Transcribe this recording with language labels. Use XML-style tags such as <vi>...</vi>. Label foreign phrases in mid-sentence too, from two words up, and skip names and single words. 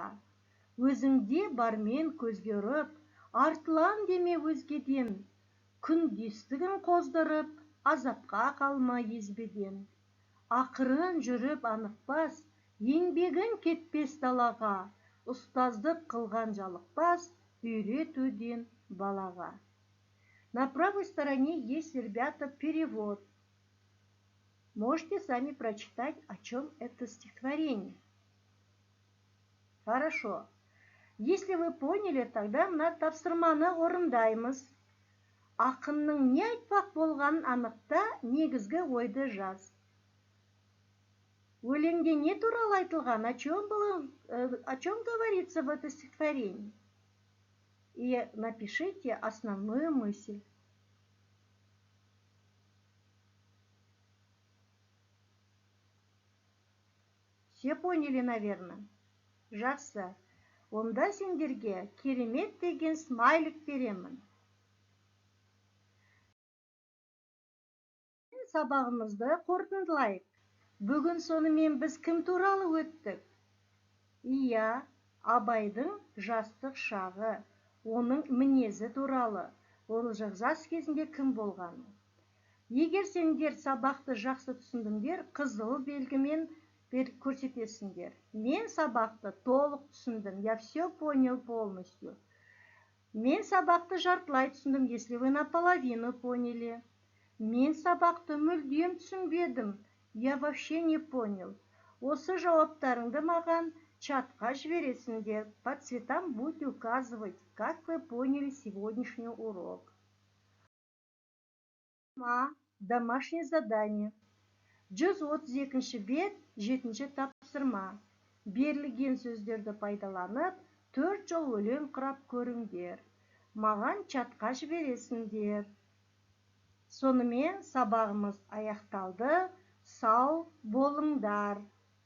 <kk>Өзіңде бармен көзге ұрып, артылан деме өзгеден, күндестігін қоздырып, азапқа қалма езбеден. Ақырын жүріп анықпас, еңбегін кетпес далаға, ұстаздық қылған жалықпас, үйретуден балаға.</kk> <ru>На правой стороне есть, ребята, перевод. Можете сами прочитать, о чем это стихотворение. Хорошо. Если вы поняли, тогда</ru> <kk>мына тапсырманы орындаймыз. Ақынның не айтпақ болғанын анықта, негізгі ойды жаз. Өлеңде не туралы айтылған,</kk> <ru>о чем говорится в это стихотворение? И напишите основную мысль. Все поняли, наверное?</ru> <kk>Жақсы. Онда сендерге керемет деген смайлик беремін. Сабағымызды қорытындылайық. Бүгін сонымен біз кім туралы өттік? Иә, Абайдың жастық шағы, оның мінезі туралы, ол жас кезінде кім болғаны. Егер сендер сабақты жақсы түсіндіңдер, қызыл белгімен көрсетесіңдер. Мен сабақты толық түсіндім,</kk> <ru>я все понял полностью.</ru> <kk>Мен сабақты жартылай түсіндім,</kk> <ru>если вы наполовину поняли.</ru> <kk>Мен сабақты мүлдем түсінбедім,</kk> <ru>я вообще не понял.</ru> <kk>Осы жауаптарыңды маған чатқа жібересіңдер.</kk> <ru>По цветам будете указывать, как вы поняли сегодняшний урок. Домашнее задание.</ru> <kk>132 бет, 7 тапсырма. Берілген сөздерді пайдаланып, 4 жол өлең құрап көріңдер. Маған чатқа жібересіңдер. Сонымен сабағымыз аяқталды. Сау болыңдар.</kk>